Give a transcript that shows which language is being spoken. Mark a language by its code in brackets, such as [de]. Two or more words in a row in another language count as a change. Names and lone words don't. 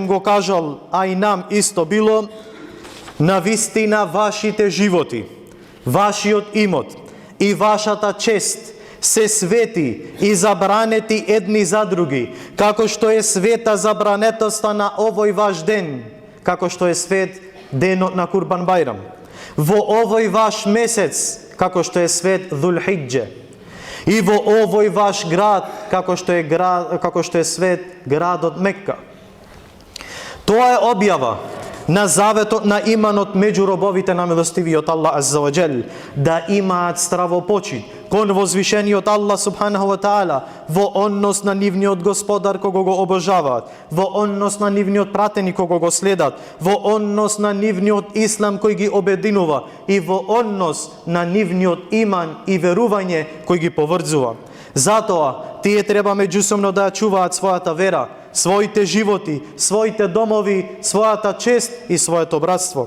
[mk] го кажал, а и нам исто било: навистина вашите животи, вашиот имот и вашата чест се свети и забранети едни за други, како што е света забранетоста на овој ваш ден, како што е свет денот на Курбан Бајрам, во овој ваш месец, како што е свет Dhul-Hijjah, и во овој ваш град, како што е свет градот Мекка. Тоа е објава на заветот на иманот меѓу робовите на милостивиот Аллах [ar] عز وجل, [mk] да имаат стравопочит кон возвишениот Аллах [ar] سبحانه وتعالى [mk] во однос на нивниот господар кого го обожаваат, во однос на нивниот пратеник кого го следат, во однос на нивниот ислам кој ги обединува и во однос на нивниот иман и верување кој ги поврзува. Затоа тие треба меѓусобно да чуваат својата вера, своите животи, своите домови, својата чест и своето братство.